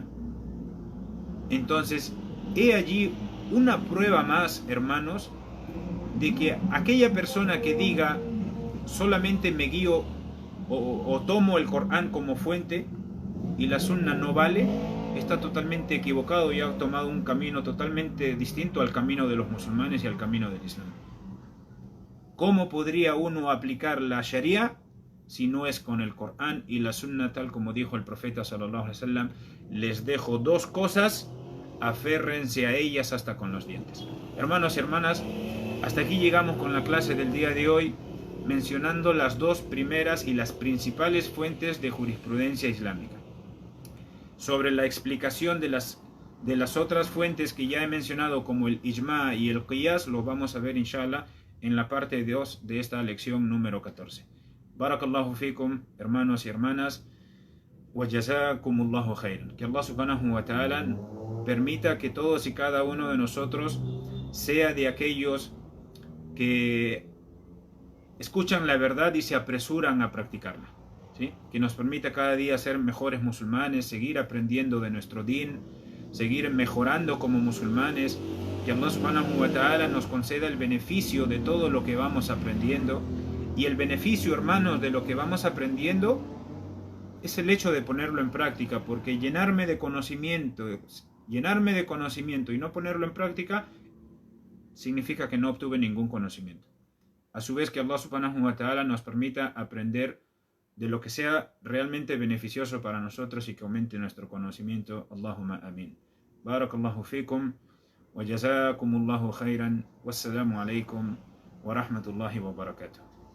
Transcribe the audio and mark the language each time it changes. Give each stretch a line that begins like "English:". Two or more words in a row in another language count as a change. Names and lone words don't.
Spanish: Entonces, he allí una prueba más, hermanos, de que aquella persona que diga solamente me guío o tomo el Corán como fuente y la Sunna no vale, está totalmente equivocado y ha tomado un camino totalmente distinto al camino de los musulmanes y al camino del Islam. ¿Cómo podría uno aplicar la Sharia si no es con el Corán y la Sunna, tal como dijo el profeta
Arabic: صلى الله عليه وسلم:
Spanish: les dejo dos cosas, aférrense a ellas hasta con los dientes. Hermanos y hermanas, hasta aquí llegamos con la clase del día de hoy, mencionando las dos primeras y las principales fuentes de jurisprudencia islámica. Sobre la explicación de las otras fuentes que ya he mencionado, como el ijma y el qiyas, lo vamos a ver inshallah en la parte 2 de esta lección número 14.
Arabic: بارك الله فيكم,
Spanish: hermanos y hermanas,
Arabic: وجزاكم الله خيرا.
Spanish: Que
Arabic: الله سبحانه وتعالى
Spanish: permita que todos y cada uno de nosotros sea de aquellos que escuchan la verdad y se apresuran a practicarla, ¿sí? Que nos permita cada día ser mejores musulmanes, seguir aprendiendo de nuestro din, seguir mejorando como musulmanes. Que
Arabic: الله سبحانه وتعالى
Spanish: nos conceda el beneficio de todo lo que vamos aprendiendo. Y el beneficio, hermanos, de lo que vamos aprendiendo es el hecho de ponerlo en práctica, porque llenarme de conocimiento y no ponerlo en práctica significa que no obtuve ningún conocimiento. A su vez, que
Arabic: الله سبحانه وتعالى
Spanish: nos permita aprender de lo que sea realmente beneficioso para nosotros y que aumente nuestro conocimiento.
Arabic: اللهم آمين. بارك الله فيكم وجزاكم الله خيرا. والسلام عليكم ورحمة الله وبركاته.